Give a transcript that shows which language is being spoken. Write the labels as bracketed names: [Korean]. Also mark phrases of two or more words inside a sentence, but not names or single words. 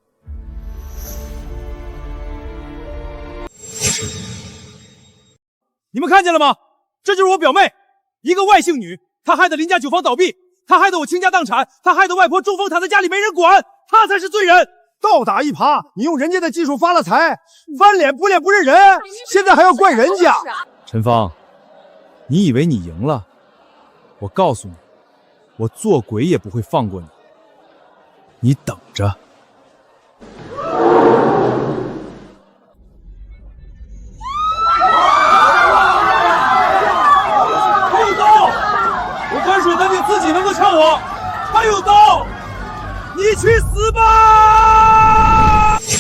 [Chinese] 你們看見了嗎？這就是我表妹，一個外姓女，她害得林家酒坊倒閉。他害得我傾家蕩產，他害得外婆中風躺在家裡沒人管，他才是罪人。倒打一耙，你用人家的技術發了財，翻臉不認不認人，現在還要怪人家。陳芳，你以為你贏了？我告訴你，我做鬼也不會放過你。你等着。自己能夠唱我，還有刀，你去死吧！